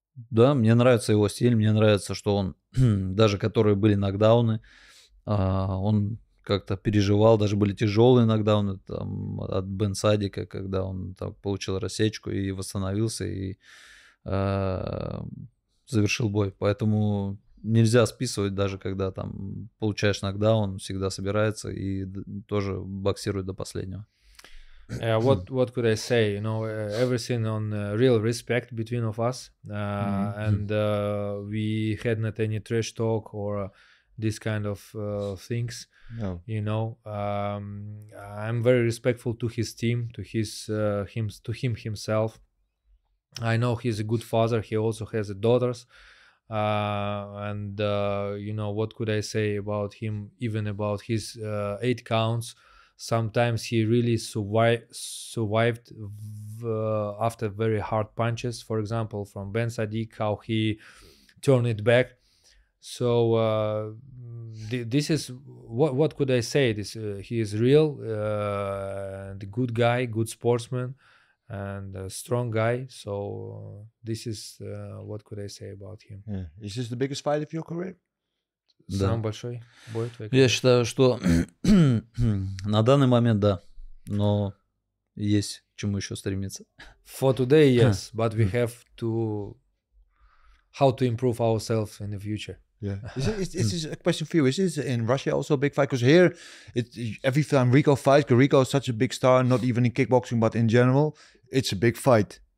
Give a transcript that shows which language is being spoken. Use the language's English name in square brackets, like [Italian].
[Russian] Да, мне нравится его стиль, мне нравится, что он, даже которые были нокдауны, он как-то переживал, даже были тяжелые нокдауны там, от Бен Садика, когда он там получил рассечку и восстановился, и завершил бой. Поэтому нельзя списывать, даже когда там получаешь нокдаун, всегда собирается и тоже боксирует до последнего. [English] What could I say? You know, everything on real respect between of us, and we had not any trash talk or this kind of things. No. You know, I'm very respectful to his team, to him himself. I know he's a good father. He also has daughters, and you know, what could I say about him? Even about his 8 counts. Sometimes he really survived after very hard punches. For example, from Ben Sadiq, how he turned it back. So this is what could I say? He is real, and a good guy, good sportsman, and a strong guy. So this is what could I say about him? Yeah. Is this the biggest fight of your career? [Russian] Самый большой бой твой? Я считаю, что на данный момент да, но есть к чему еще стремиться. [English] For today, yes, but we have to how to improve ourselves in the future. Yeah. Is this a question for you? Is this in Russia also a big fight? Because here, every time Rico fights, Rico is such a big star, not even in kickboxing, but in general, it's a big fight.